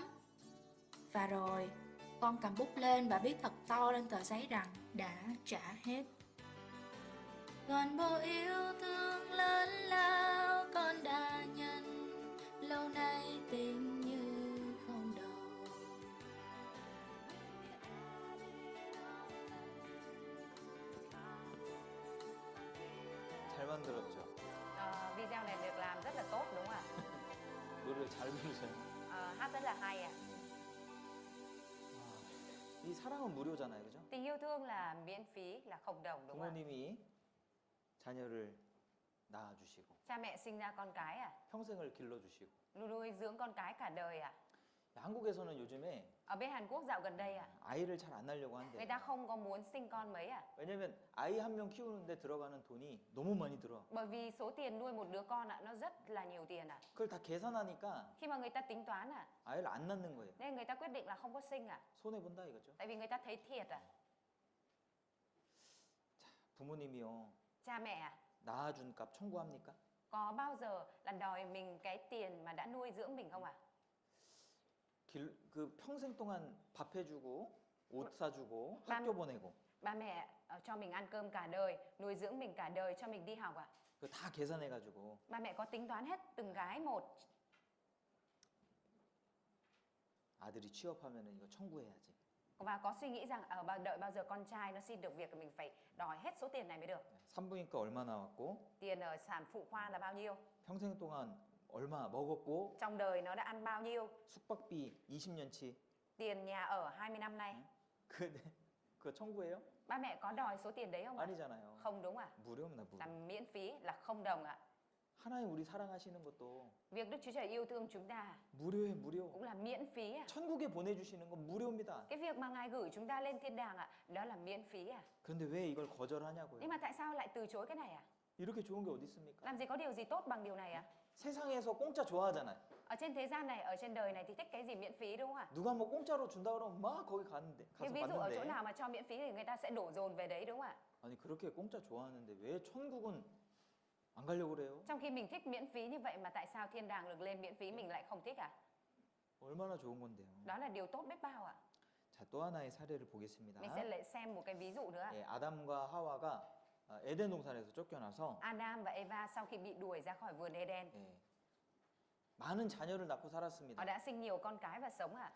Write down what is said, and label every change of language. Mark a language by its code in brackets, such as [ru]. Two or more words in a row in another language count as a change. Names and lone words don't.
[vi] Và rồi con cầm bút lên và viết thật to lên tờ giấy rằng đã trả hết. Toàn bộ yêu thương lớn lao con đã nhận, lâu nay tình như không đầu. [ko] 잘 만들었죠. [vi] Video này được làm rất là tốt đúng không ạ? [ko] 노래를 잘 부르세요. [vi] Hát rất là hay ạ. [ko] 이 사랑은 무료잖아요, 그죠? [vi] Tình yêu thương là miễn phí, là không đồng đúng không ạ? [ko] 부모님이 자녀를 낳아주시고 [vi] Cha mẹ sinh ra con cái à? [ko] 평생을 길러주시고. [vi] Nuôi dưỡng con cái cả đời à? [ko] 한국에서는 요즘에 [vi] Ở bên Hàn Quốc dạo gần đây à? [ko] 아이를 잘 안 낳으려고 [vi] Người [ko] 한대요. [vi] ta không có muốn sinh con mấy à? [ko] 왜냐면 아이 한 명 키우는데 들어가는 돈이 너무 많이 들어. [vi] Bởi vì số tiền nuôi một đứa con ạ, nó rất là nhiều tiền ạ. [ko] 그걸 다 계산하니까 [vi] Khi mà người ta tính toán à, [ko] 아이를 안 낳는 거예요. [vi] nên người ta quyết định là không có sinh ạ. [ko] 손해 본다 이거죠. [vi] Tại vì người ta thấy thiệt à. [ko] 부모님이요. [vi] Cha mẹ à, [ko] 낳아준 값 청구합니까? [vi] có bao giờ là đòi mình cái tiền mà đã nuôi dưỡng mình không ạ? [ko] 그 평생 동안 밥 해주고 옷 사주고 난- 학교 보내고 [vi] Ba mẹ cho mình ăn cơm cả đời, nuôi dưỡng mình cả đời, cho mình đi học ạ. [ko] 그거 다 계산해가지고 [vi] Ba mẹ có tính toán hết từng cái một. [ko] 아들이 취업하면은 이거 청구해야지. [vi] Và có suy nghĩ rằng đợi bao giờ con trai nó xin được việc thì mình phải đòi hết số tiền này mới được. [ko] 산부인과 얼마 나왔고 [vi] Tiền ở sản phụ khoa là bao nhiêu? [ko] 평생 동안 얼마 먹었고 [vi] Trong đời nó đã ăn bao nhiêu? [ko] 숙박비 20년치 [vi] Tiền nhà ở 20 năm nay. [ko] 그거 청구해요? [vi] Ba mẹ có đòi số tiền đấy không ạ? [ko] 아니잖아요. [vi] Không đúng ạ. [ko] 무료입니다, 무료. [vi] Là miễn phí, là không đồng ạ. [ko] 하나님 우리 사랑하시는 것도 [vi] Việc Đức Chúa Trời yêu thương chúng ta [ko] 무료예요, 무료. [vi] cũng là miễn phí ạ. [ko] 천국에 보내주시는 건 무료입니다. [vi] Cái việc mà Ngài gửi chúng ta lên thiên đàng ạ, đó là miễn phí à. [ko] 그런데 왜 이걸 거절하냐고요? [vi] Nhưng mà tại sao lại từ chối cái này à? [ko] 이렇게 좋은 게 어디 있습니까? [vi] Làm gì có điều gì tốt bằng điều này à? [ko] 세상에서 공짜 좋아하잖아요. [vi] Ở trên thế gian này, ở trên đời này thì thích cái gì miễn phí đúng không ạ? [ko] 누가 뭐 공짜로 준다 그러면 막 거기 가는데 가서 [vi] Nhưng ví dụ ở chỗ [ko] 받는데 [vi] nào mà cho miễn phí thì người ta sẽ đổ dồn về đấy đúng không ạ? [ko] 아니 그렇게 공짜 좋아하는데 왜 천국은 안 가려고 그래요? [vi] Trong khi mình thích miễn phí như vậy mà tại sao thiên đàng được lên miễn phí mình lại không thích à? [ko] 얼마나 좋은 건데요. [vi] Đó là điều tốt biết bao ạ. [ko] 자, 또 하나의 사례를 보겠습니다. [vi] Mình sẽ lại xem một cái ví dụ nữa. [ko] 예, 아담과 하와가 에덴 동산에서 쫓겨나서 [vi] Adam và Eva sau khi bị đuổi ra khỏi vườn Eden, [ko] 예, 많은 자녀를 낳고 [vi] họ [ko] 살았습니다. [vi] đã sinh nhiều con cái và sống ạ.